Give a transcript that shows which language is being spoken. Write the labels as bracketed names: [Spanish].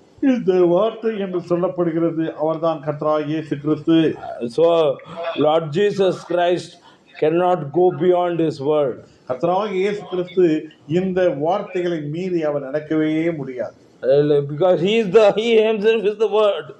[Tamil] இந்த வார்த்தை என்று சொல்லப்படுகிறது அவர்தான் கர்த்தராகிய இயேசு கிறிஸ்து. [English] So Lord Jesus Christ cannot go beyond his word. [Tamil] கர்த்தராகிய இயேசு கிறிஸ்து இந்த வார்த்தைகளை மீறி அவர் நடக்கவே முடியாது. [English] Because he himself is the word.